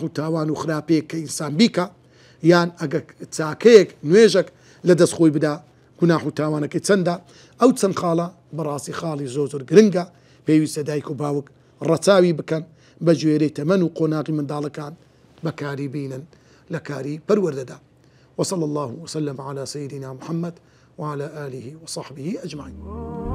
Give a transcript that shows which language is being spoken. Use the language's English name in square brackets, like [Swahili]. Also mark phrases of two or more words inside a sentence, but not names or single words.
[Central Kurdish] و تاوان و خراپەیەک کە ئینسان بیکە یان ئەگە چاکەیەک نوێژێک لە دەستخۆی بدا گوناح و تاوانەکەی چەندە ئەو چەند خاڵە بەڕاستی خاڵی زۆر گرنگە پێویستە دایک و باوک ڕەچاوی بکەن بە گوێرەی تەمەن و قۆناغی منداڵەکان بەکاری بینن لە کاری پەروەردەدا [Arabic] وصلى الله وسلم على سيدنا محمد وعلى آله وصحبه أجمعين